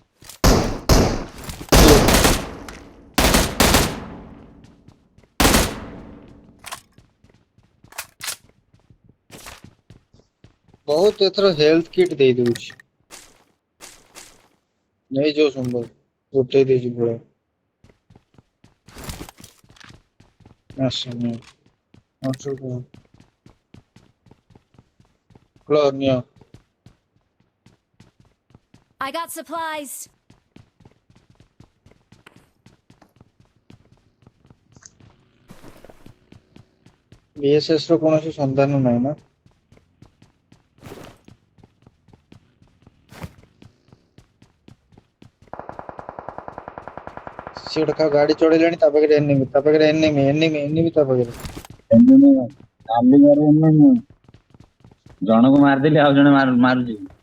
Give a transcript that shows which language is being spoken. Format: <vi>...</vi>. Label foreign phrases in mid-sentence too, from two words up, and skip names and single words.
<or>ବହୁତ ଏଥର</or> <en>health kit</en> <or>ଦେଇ ଦଉଛି ନେଇଯାଉ ସମ୍ଭବ ଗୋଟେଇ ଦେଇଛି ପୁରା ଆସନି ନିଅ।</or> <en>I got supplies.</en> <or>VSS ର କୌଣସି ସନ୍ଧାନ ନାହିଁ ନା? ସେ ଗୋଟେ କାହା ଗାଡି ଚଢେଇଲାଣି ତା ପାଖରେ ଏନିମି ତା ପାଖରେ। ଜଣକୁ ମାରିଦେଲି ଆଉ ଜଣେ ମାରୁଛି।</or>